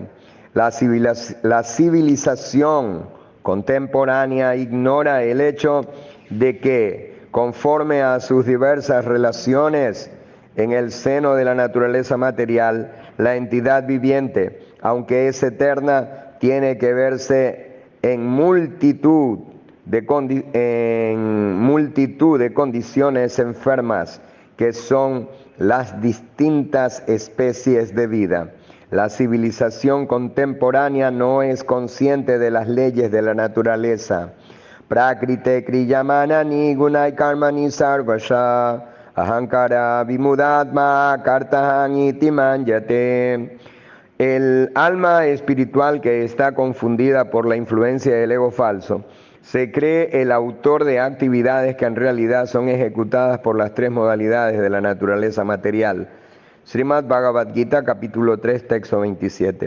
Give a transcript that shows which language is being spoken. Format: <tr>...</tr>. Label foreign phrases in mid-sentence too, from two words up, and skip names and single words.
<es>La civilización contemporánea ignora el hecho de que, conforme a sus diversas relaciones en el seno de la naturaleza material, la entidad viviente, aunque es eterna, tiene que verse en multitud de condiciones enfermas, que son las distintas especies de vida. La civilización contemporánea no es consciente de las leyes de la naturaleza.</es> <sa>प्रकृतेः क्रियमाणानि गुणैः कर्माणि सर्वशः अहङ्कारविमूढात्मा कर्ताहम् इति मन्यते.</sa> <es>El alma espiritual que está confundida por la influencia del ego falso se cree el autor de actividades que en realidad son ejecutadas por las 3 modalidades de la naturaleza material. Srimad Bhagavad Gita, capítulo 3, texto 27.</es>